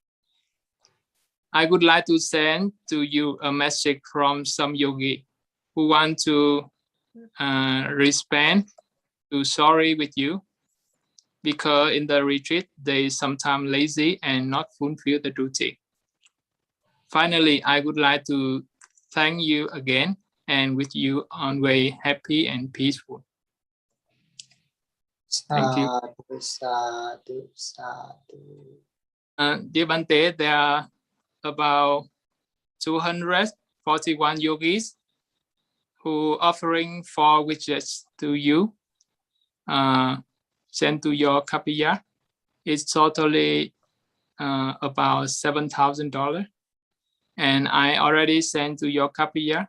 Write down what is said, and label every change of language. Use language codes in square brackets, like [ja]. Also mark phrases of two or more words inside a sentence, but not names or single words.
[en] I would like to send to you a message from some yogi who want to respond to sorry with you, because in the retreat they sometimes lazy and not fulfill the duty. Finally, I would like to thank you again and wish you always happy and peaceful. Thank you. [pi] Sadhu, sadhu. [en] Dear Bante, there are about 241 yogis who offering 4 wishes to you, sent to your kapiya. It's totally about $7,000, and I already sent to your kapiya.